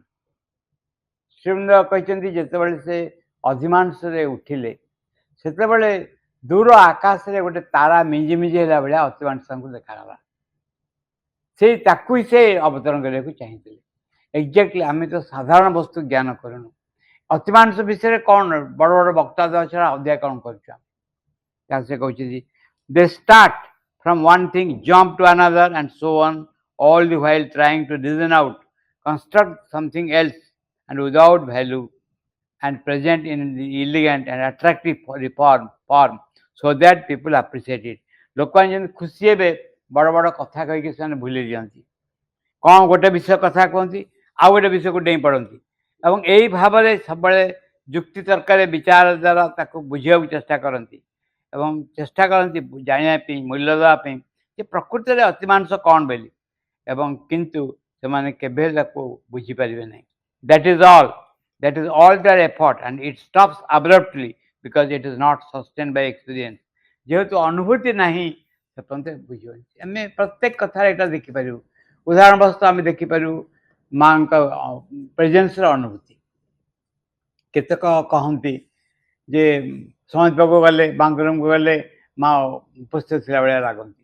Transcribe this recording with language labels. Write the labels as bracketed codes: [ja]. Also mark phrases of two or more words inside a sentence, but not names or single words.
[or] ଶ୍ରୀମନ୍ଦ କହିଛନ୍ତି ଯେତେବେଳେ ସେ ଅଧିମାଂସରେ ଉଠିଲେ ସେତେବେଳେ ଦୂର ଆକାଶରେ ଗୋଟେ ତାରା ମିଞ୍ଜି ମିଞ୍ଜି ହେଲା ଭଳିଆ ଅତିମାଂସଙ୍କୁ ଦେଖାଗଲା। ସେଇ ତାକୁ ହିଁ ସେ ଅବତରଣ କରିବାକୁ ଚାହିଁଥିଲେ। ଏକ୍ଜାକ୍ଟଲି ଆମେ ତ ସାଧାରଣ ବସ୍ତୁ ଜ୍ଞାନ କରୁନୁ, ଅତିମାନସ ବିଷୟରେ କ'ଣ ବଡ଼ ବଡ଼ ବକ୍ତା ଦେବା ଛଡ଼ା ଅଧିକା କ'ଣ କରୁଛୁ ଆମେ? ତାକୁ ସେ କହୁଛନ୍ତି [en] they start from one thing, jump to another and so on, all the while trying to reason out, construct something else and without value and present in the elegant and attractive form so that people appreciate it. [or] ଲୋକମାନେ ଯେମିତି ଖୁସି ହେବେ ବଡ଼ ବଡ଼ କଥା କହିକି ସେମାନେ ଭୁଲି ଦିଅନ୍ତି, କ'ଣ ଗୋଟେ ବିଷୟ କଥା କୁହନ୍ତି ଆଉ ଗୋଟେ ବିଷୟକୁ ଡେଇଁ ପଡ଼ନ୍ତି ଏବଂ ଏଇ ଭାବରେ ସବୁବେଳେ ଯୁକ୍ତି ତର୍କରେ ବିଚାର ଦ୍ୱାରା ତାକୁ ବୁଝିବାକୁ ଚେଷ୍ଟା କରନ୍ତି ଏବଂ ଚେଷ୍ଟା କରନ୍ତି ଜାଣିବା ପାଇଁ, ମୂଲ୍ୟ ଦେବା ପାଇଁ ଯେ ପ୍ରକୃତରେ ଅତିମାନସ କ'ଣ ବୋଲି, ଏବଂ କିନ୍ତୁ ସେମାନେ କେବେ ତାକୁ ବୁଝିପାରିବେ ନାହିଁ। [en] That is all their effort and it stops abruptly because it is not sustained by experience. [or] ଯେହେତୁ ଅନୁଭୂତି ନାହିଁ ସେପର୍ଯ୍ୟନ୍ତ ବୁଝିବନି। ଆମେ ପ୍ରତ୍ୟେକ କଥାରେ ଏଇଟା ଦେଖିପାରିବୁ। ଉଦାହରଣ ବସ୍ତୁ ଆମେ ଦେଖିପାରିବୁ ମାଙ୍କ ପ୍ରେଜେନ୍ସର ଅନୁଭୂତି। କେତେକ କହନ୍ତି ଯେ ସମାଜ ପାଖକୁ ଗଲେ, ମାଙ୍କ ରୁମ୍କୁ ଗଲେ ମା ଉପସ୍ଥିତ ଥିଲା ଭଳିଆ ଲାଗନ୍ତି।